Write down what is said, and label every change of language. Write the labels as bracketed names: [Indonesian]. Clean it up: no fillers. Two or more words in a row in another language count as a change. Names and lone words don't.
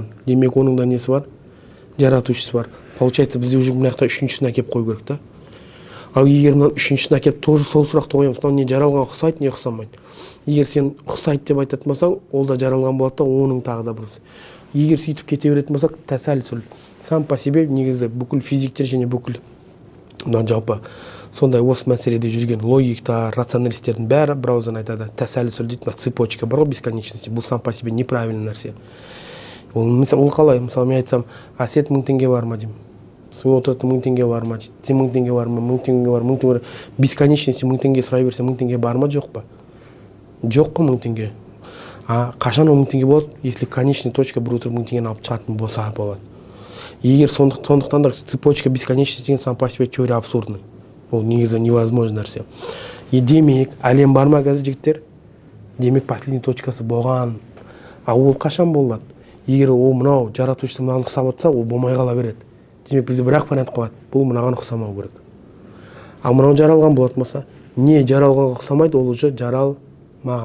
[Kazakh] Демек, оның да несі бар? Жаратушысы бар. Получается, бізде уже мына жақта үшіншісін әкеп қою керек та. Ал егер мына үшіншісін әкеп тоже сол сұрақты қоямыз, мынау не жаралған ұқсайды, не ұқсамайды. Егер сен ұқсайды деп айтатын болсаң, ол да жаралған болады да, оның тағы да бір. Егер сөйтіп кете беретін болсақ, тәсәлсүл. [Russian] Сам по себе [Kazakh] негізі бүкіл физиктер және бүкіл жалпы сондай осы мәселеде жүрген логиктар, рационалистердің бәрі бір ауыздан айтады. Тәсәлсүл дейді, цепочка бар ғой, бесконечности. Бұл [Russian] сам по себе неправильный [Kazakh] нәрсе. Ол қалай? Мысалы, мен айтсам, сен 1000 теңге бар ма деймін. Сен отырды 1000 теңге бар ма дейді. Сен 1000 теңге бар ма? 1000 теңге бар, 1000 теңге бар. Бесконечности 1000 теңге сұрай берсе, 1000 теңге бар ма, жоқ па? Жоқ қой 1000 теңге. Қашан 1000 теңге болады? [Russian] Если конечная точка [Kazakh] бір отырып 1000 теңгені алып шығатын болса болады. Егер сондықтан да [Russian] цепочка бесконечности [Kazakh] деген [Russian] сам по себе теория абсурдный. [Kazakh] Ол негізі невозможно нәрсе. Демек, әлем бар ма қазір жігіттер? Демек, последний точкасы болған. Ол қашан болады? Егер ол мынау жаратушысы мынаған ұқсап отырса, ол болмай қала береді. Демек, бізде бір ақпарат қалады. Бұл мынаған ұқсамау керек. Ал мынау жаралған болатын болса, не жаралғанға ұқсамайды, ол уже жаралмаған болып есептелінеді.